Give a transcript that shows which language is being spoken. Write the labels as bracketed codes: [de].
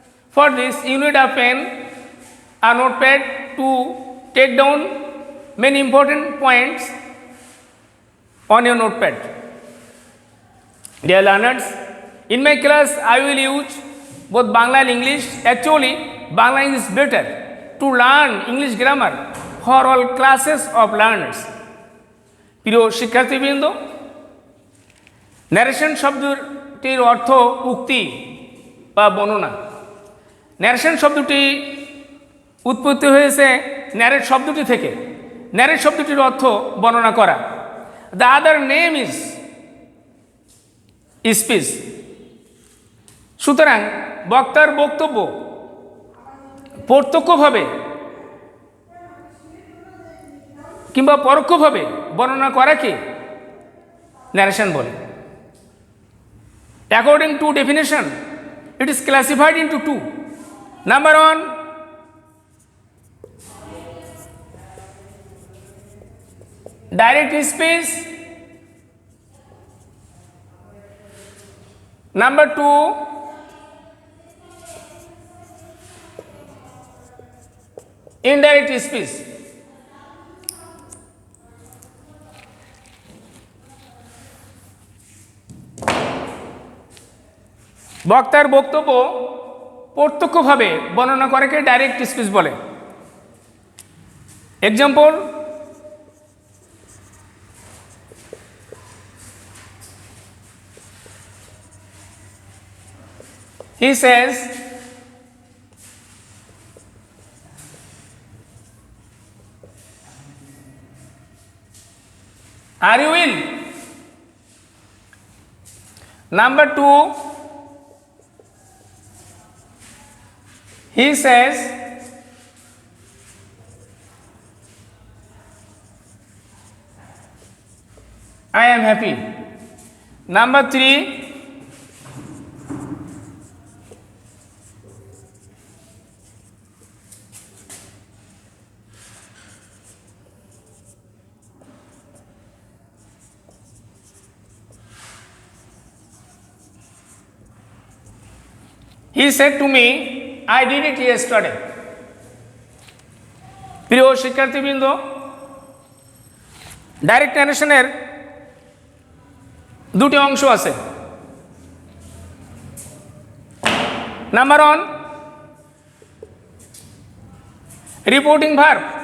[en] For this, you need a pen, a notepad to take down many important points on your notepad. Dear learners, in my class, I will use both Bangla and English. Actually, Bangla is better to learn English grammar for all classes of learners. [bn] প্রিয় শিক্ষার্থীবৃন্দ, narration শব্দটির অর্থ উক্তি বা বর্ণনা। Narration শব্দটি উৎপত্তি হয়েছে ন্যারেট শব্দটি থেকে। ন্যারেট শব্দটির অর্থ বর্ণনা করা। [en] The other name is speech. [bn] সুতরাং বক্তার বক্তব্য প্রত্যক্ষভাবে কিংবা পরোক্ষভাবে বর্ণনা করাকে ন্যারেশন বলে। [en] According to definition, it is classified into two. Number one, direct speech. Number two, indirect speech. [bn] বক্তার বক্তব্য প্রত্যক্ষভাবে বর্ণনা করাকে ডাইরেক্ট স্পিচ বলে। [en] Example, he says, are you ill? Number two, he says, I am happy. Number three, he said to me, I did it yesterday. [bn] প্রিয় শিক্ষার্থীবৃন্দ, direct ন্যারেশনের দুটি অংশ আছে। [en] Number one, reporting verb.